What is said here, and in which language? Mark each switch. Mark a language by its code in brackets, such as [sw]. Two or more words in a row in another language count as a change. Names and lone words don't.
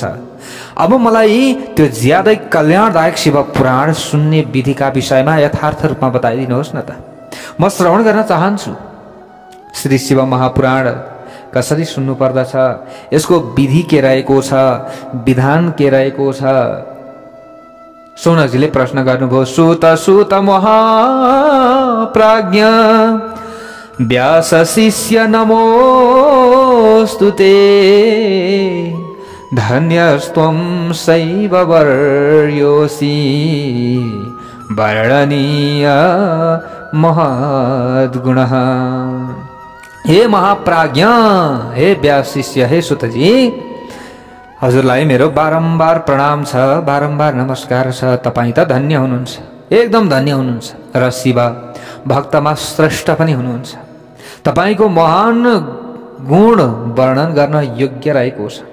[ne] अब मलाई त्यो ज्यादै कल्याणदायक शिव पुराण सुन्ने विधिका विषयमा यथार्थ रूपमा बताइदिनुहोस् न त। म श्रवण गर्न चाहन्छु। श्री शिव महापुराण कसरी सुन्नु पर्दछ, यसको विधि के रहेको छ, विधान के रहेको छ? सौनकजीले प्रश्न गर्नुभयो। [sa] सुत सुत महाप्राज्ञ व्यास शिष्य नमोस्तुते, धन्यस्त्वं शैव वर्योऽसि वर्णनीय महद्गुणः। [ne] हे महाप्राज्ञ, हे व्यास शिष्य, हे सुतजी, हजुरलाई मेरो बारम्बार प्रणाम छ, बारम्बार नमस्कार छ। तपाईँ त धन्य हुनुहुन्छ, एकदम धन्य हुनुहुन्छ र शिव भक्तमा श्रेष्ठ पनि हुनुहुन्छ। तपाईको महान गुण वर्णन गर्न योग्य रहेको छ।